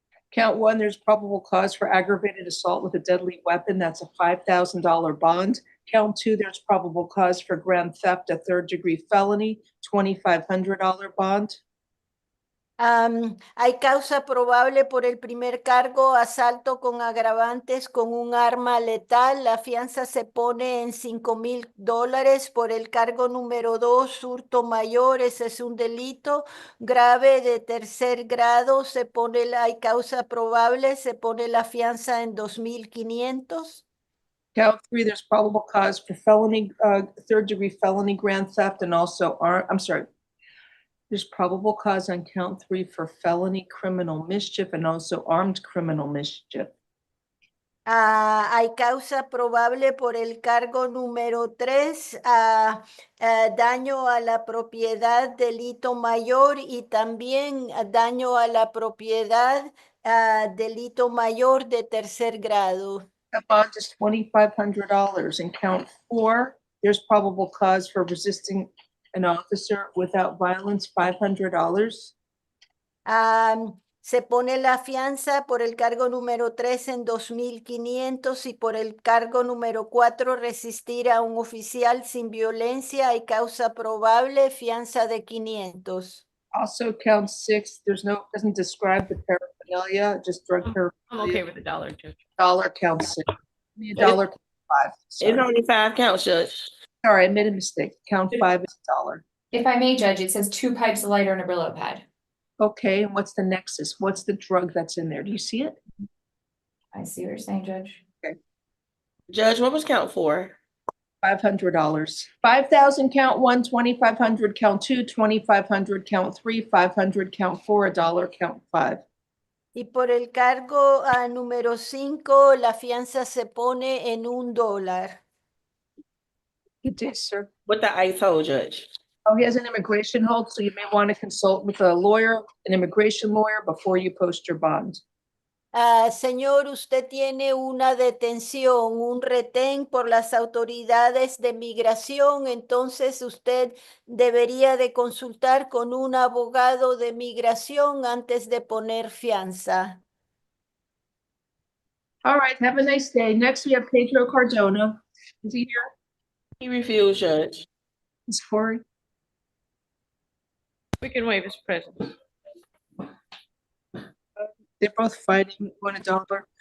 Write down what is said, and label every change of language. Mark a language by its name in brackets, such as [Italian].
[English] Count one, there's probable cause for aggravated assault with a deadly weapon. That's a $5,000 bond. Count two, there's probable cause for grand theft, a third-degree felony, $2,500 bond. [Spanish] Hay causa probable por el primer cargo, asalto con agravantes con un arma letal. La fianza se pone en $5,000. Por el cargo número 2, hurto mayor, ese es un delito grave de tercer grado. Hay causa probable, se pone la fianza en $2,500. [English] Count 3, there's probable cause for felony, third-degree felony grand theft and also, I'm sorry. There's probable cause on count 3 for felony criminal mischief and also armed criminal mischief. [Spanish] Hay causa probable por el cargo número 3, daño a la propiedad, delito mayor, y también daño a la propiedad, delito mayor de tercer grado. [English] The bond is $2,500. In count 4, there's probable cause for resisting an officer without violence, $500. [Spanish] Se pone la fianza por el cargo número 3 en $2,500 y por el cargo número 4, resistir a un oficial sin violencia. Hay causa probable, fianza de $500. [English] Also count 6, doesn't describe the paraphernalia, just drug I'm paraphernalia. okay with the dollar, Judge. Dollar count 6. Dollar count 5. It's Sorry. only 5 counts, Judge. Sorry, I made a mistake. Count 5 is $1. If I may, Judge, it says 2 pipes, a lighter, and a Brillo pad. Okay, and what's the nexus? What's the drug that's in there? Do you see it? I see what you're saying, Judge. Judge, what was count 4? $500. 5,000 count 1, 2,500 count 2, 2,500 count 3, 500 count 4, $1 count 5. [Spanish] Y por el cargo número 5, la fianza se pone en $1. [English] Good day, sir. What the ICE hold, Judge? Oh, he has an immigration hold, so you may want to consult with a lawyer, an immigration lawyer, before you post your bond. [Spanish] Señor, usted tiene una detención, un retén por las autoridades de migración, entonces usted debería de consultar con un abogado de migración antes de poner fianza. [English] All right, have a nice day. Next, we have Pedro Cardona. Is he here? He refused, Judge. Is Corey? We can waive his presence. They're both fighting $1.